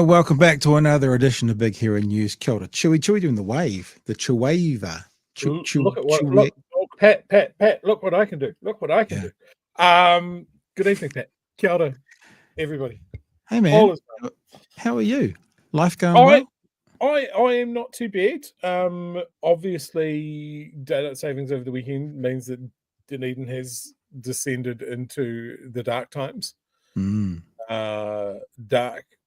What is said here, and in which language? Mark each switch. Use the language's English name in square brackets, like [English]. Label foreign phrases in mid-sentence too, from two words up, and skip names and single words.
[English] Welcome back to another edition of Big Hero News. [Māori] Kia ora. [English] Chewy doing the wave, the chewaver. Look at what, look, Pat, look what I can do. Look what I can do. Good evening, Pat. [Māori] Kia ora, [English] everybody. Hey, man. All is well. How are you? Life going well? I am not too bad. Obviously, daylight savings over the weekend means that Dunedin has descended into the dark times. Dark.